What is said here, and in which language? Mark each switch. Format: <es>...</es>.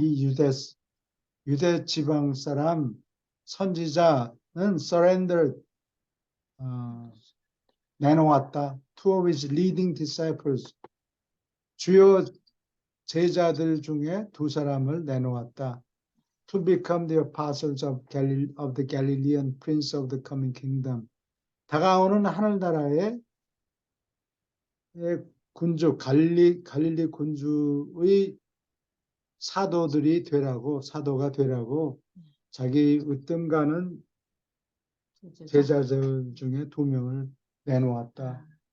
<ko>이 유대 지방 사람 선지자는 surrendered 내놓았다.</ko> <en>Two of his leading disciples</en> <ko>주요 제자들 중에 두 사람을 내놓았다.</ko> <en>To become the apostles of the Galilean prince of the coming kingdom.</en> <ko>다가오는 하늘나라의 군주 갈릴리 군주의 사도가 되라고 자기 으뜸가는 제자들 중에 두 명을 내놓았다.</ko>